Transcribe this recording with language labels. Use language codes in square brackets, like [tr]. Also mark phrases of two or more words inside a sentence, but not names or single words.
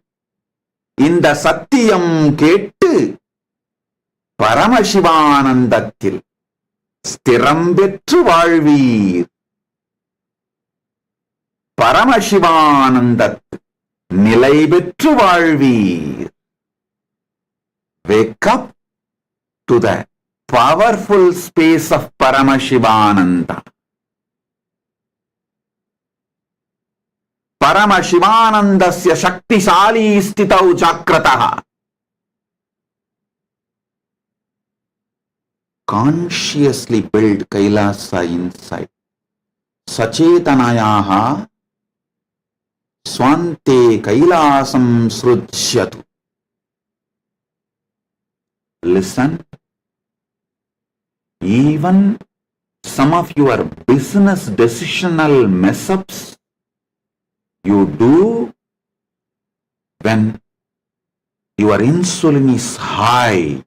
[ta] இந்த சத்தியம் கேட்டு பரமசிவானந்தத்தில் ஸ்திரம் பெற்று வாழ்வீர். பரமசிவானந்தத்தில் நிலை பெற்று வாழ்வீர். [en] Wake up to the powerful space of Paramashivananda. [sa] परमशिवानन्दस्य शक्तिशालि स्थितौ जाग्रताः. [en] Consciously build Kailasa inside. [sa] सचेतनयाः स्वान्ते कैलासं सृज्यतु. [en] Listen. Even some of your business decisional mess-ups you do when your insulin is high.